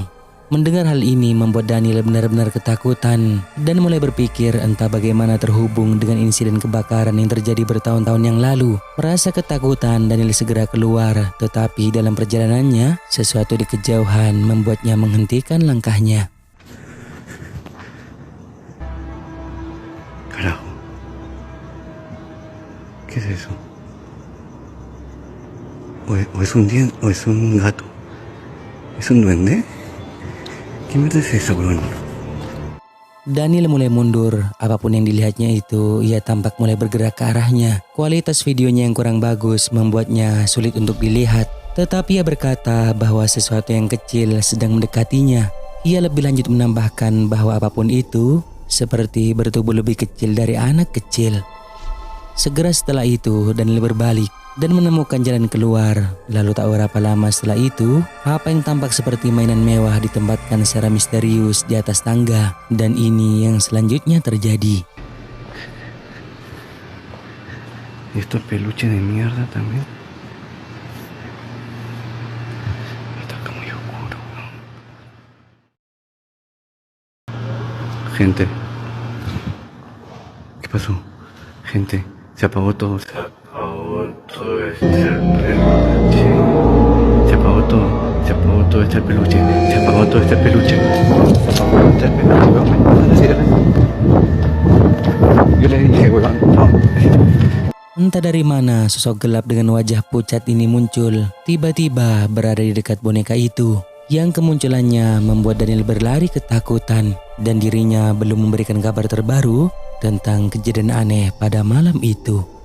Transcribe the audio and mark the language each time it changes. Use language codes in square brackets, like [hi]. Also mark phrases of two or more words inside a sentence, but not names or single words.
[id] Mendengar hal ini membuat Daniel benar-benar ketakutan dan mulai berpikir entah bagaimana terhubung dengan insiden kebakaran yang terjadi bertahun-tahun yang lalu. Merasa ketakutan, Daniel segera keluar, tetapi dalam perjalanannya sesuatu di kejauhan membuatnya menghentikan langkahnya. [es] Carajo. ¿Qué es eso? ¿O es un gato? ¿Es un duende? ¿Qué mierda es eso, bro? [id] Daniel mulai mundur, apapun yang dilihatnya itu, ia tampak mulai bergerak ke arahnya. Kualitas videonya yang kurang bagus membuatnya sulit untuk dilihat, tetapi ia berkata bahwa sesuatu yang kecil sedang mendekatinya. Ia lebih lanjut menambahkan bahwa apapun itu seperti bertubuh lebih kecil dari anak kecil. Segera setelah itu, Daniel berbalik dan menemukan jalan keluar. Lalu tak berapa lama setelah itu, apa yang tampak seperti mainan mewah ditempatkan secara misterius di atas tangga. Dan ini yang selanjutnya terjadi. [es] ¿Estos peluches de mierda también? Está muy oscuro. Gente. ¿Qué pasó? Gente, se apagó todo. Se apagó todo peluche. Se apagó todo este peluche. Se apagó todo este peluche. Se apagó todo este peluche. Yo le dije, weón, no. [id] Entah dari mana sosok gelap dengan wajah pucat ini muncul, tiba-tiba berada di dekat boneka itu. Yang kemunculannya membuat Daniel berlari ketakutan dan dirinya belum memberikan kabar terbaru tentang kejadian aneh pada malam itu.